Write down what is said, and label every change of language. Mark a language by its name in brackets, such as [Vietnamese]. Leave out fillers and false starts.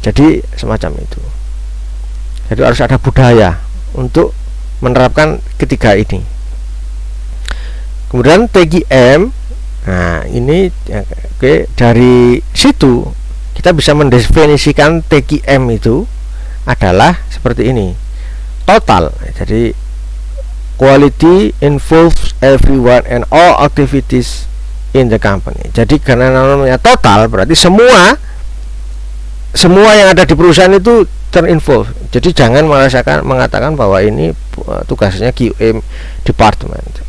[Indonesian] Jadi semacam itu. Jadi harus ada budaya untuk menerapkan ketiga ini. Kemudian TQM, nah ini dari situ kita bisa mendefinisikan TQM itu adalah seperti ini. [English] Total, [Indonesian] jadi [English] quality involves everyone and all activities in the company. [Indonesian] Jadi karena namanya total berarti semua yang ada di perusahaan itu terinvolve. Jadi jangan mengatakan bahwa ini tugasnya QM department.